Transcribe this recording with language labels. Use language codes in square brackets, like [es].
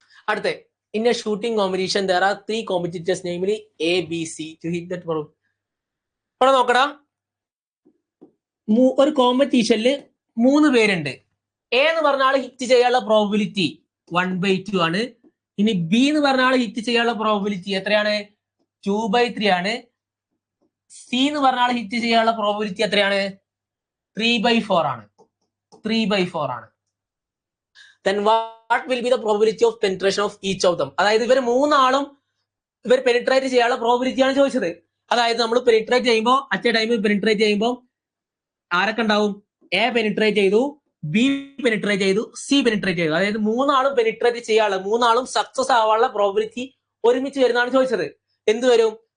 [en] അടുത്ത in a shooting competition there are 3 competitors namely A, B, C to hit that ball. [ml] ഇവിടെ നോക്കടാ, ഒരു കോമ്പറ്റീഷനിൽ 3 പേരുണ്ട്. എ എന്ന് പറഞ്ഞ ആള് ഹിറ്റ് ചെയ്യാനുള്ള പ്രോബിലിറ്റി 1/2 ആണ്. ഇനി ബി എന്ന് പറഞ്ഞ ആള് ഹിറ്റ് ചെയ്യാനുള്ള പ്രോബിലിറ്റി എത്രയാണ്? 2/3 ആണ്. സി എന്ന് പറഞ്ഞ ആള് ഹിറ്റ് ചെയ്യാനുള്ള പ്രോബിലിറ്റി എത്രയാണ്? 3/4 ആണ്. 3/4 ആണ്. [en] Then what will be the probability of penetration of each of them? [ml] അതായത് ഇവർ 3 ആളും ഇവർ പെനിട്രേറ്റ് ചെയ്യാനുള്ള പ്രോബിലിറ്റി ആണ് ചോദിച്ചത്. അതായത് നമ്മൾ പെനിട്രേറ്റ് ചെയ്യുമ്പോൾ അറ്റ് എ ടൈമിൽ പെനിട്രേറ്റ് ചെയ്യുമ്പോൾ ആരൊക്കെ ഉണ്ടാവും? എ പെനിട്രേറ്റ് ചെയ്തു, ബി പെനിട്രേറ്റ് ചെയ്തു, സി പെനിട്രേറ്റ് ചെയ്തു. അതായത് 3 ആളും പെനിട്രേറ്റ് ചെയ്യാനുള്ള 3 ആളും സക്സസ് ആവാനുള്ള പ്രോബിലിറ്റി ഒരുമിച്ച് വരുന്നതാണ് ചോദിച്ചത്. എന്ത് വരും?